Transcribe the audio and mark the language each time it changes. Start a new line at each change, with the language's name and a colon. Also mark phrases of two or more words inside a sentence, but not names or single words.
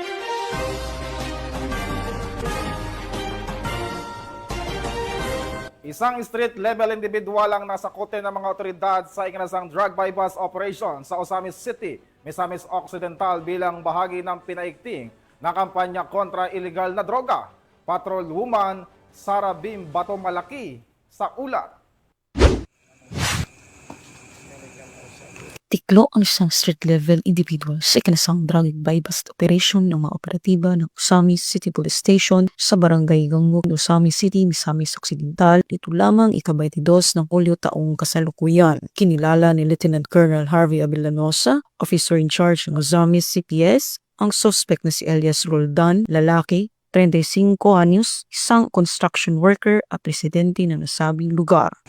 Filipino: Isang
English: street-level individual
Filipino: ang nasakote ng mga otoridad sa ikinasang
English: drug bypass operation
Filipino: sa Osamis City, Misamis Occidental bilang bahagi ng pinaigting na kampanya kontra illegal na droga. Patrolwoman Sara Bim Bato Malaki sa ulat. Natiklo ang isang
English: street-level individual
Filipino: sa ikinasang
English: drug bypass operation
Filipino: ng mga operatiba ng Usami City Police Station sa Barangay Gangog, Usami City, Misamis Occidental. Dito lamang ika-22 ng Hulyo taong kasalukuyan. Kinilala ni Lieutenant Colonel Harvey Avellanosa,
English: officer in charge
Filipino: ng Usami CPS, ang suspect na si Elias Roldan, lalaki, 35 anyos, isang
English: construction worker
Filipino: at residente ng nasabing lugar.